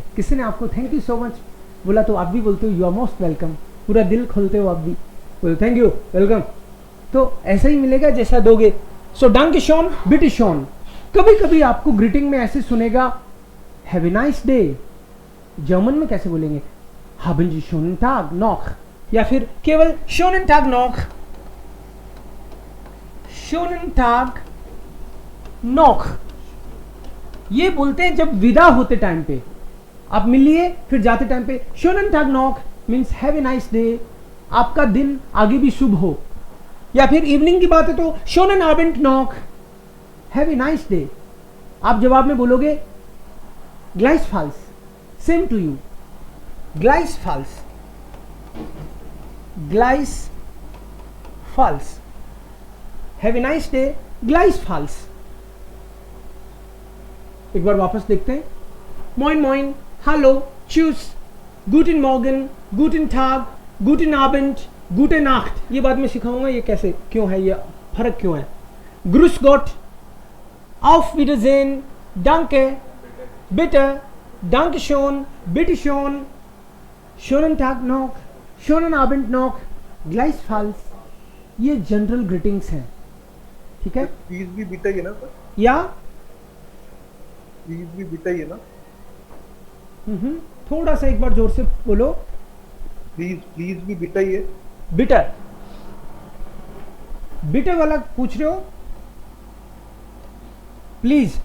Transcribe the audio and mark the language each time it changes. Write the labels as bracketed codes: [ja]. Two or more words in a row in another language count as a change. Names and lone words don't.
[hi] किसी ने आपको [en] thank you so much [hi] बोला तो आप भी बोलते हो [en] you are most welcome, [hi] पूरा दिल खोलते हो आप भी, बोलते [en] thank you welcome. [hi] तो ऐसा ही मिलेगा जैसा दोगे। [de] So danke schön, bitte schön. [hi] कभी कभी आपको ग्रीटिंग में ऐसे सुनेगा [en] have a nice day. [hi] जर्मन में कैसे बोलेंगे [de] haben Sie schönen Tag noch, [hi] या फिर केवल [de] schönen Tag noch, schönen Tag noch। [hi] ये बोलते हैं जब विदा होते टाइम पे, आप मिलिए फिर जाते टाइम पे [de] schönen Tag noch [en] means have a nice day, [hi] आपका दिन आगे भी शुभ हो। या फिर इवनिंग की बात है तो [de] schönen Abend noch, [en] have a nice day. [hi] आप जवाब में बोलोगे gleichfalls, [en] same to you, [de] gleichfalls, gleichfalls, [en] have a nice day, [de] gleichfalls। [hi] एक बार वापस देखते हैं, [de] moin moin, hallo, tschüss, guten morgen, guten tag, guten abend, gute nacht। [hi] ये बाद में सिखाऊंगा ये कैसे क्यों है, ये फर्क क्यों है। [de] grüß Gott, auf Wiedersehen, danke, bitte, danke schön, bitte schön, schönen Tag noch, schönen Abend noch, gleichfalls। [hi] ये [en] general greetings [hi] हैं, ठीक है। प्लीज भी बीटा ही है ना सर, या प्लीज भी बीटा ही है ना। थोड़ा सा एक बार जोर से बोलो, प्लीज प्लीज भी बीटा ही है। बिटर, बिटर वाला पूछ रहे हो, प्लीज।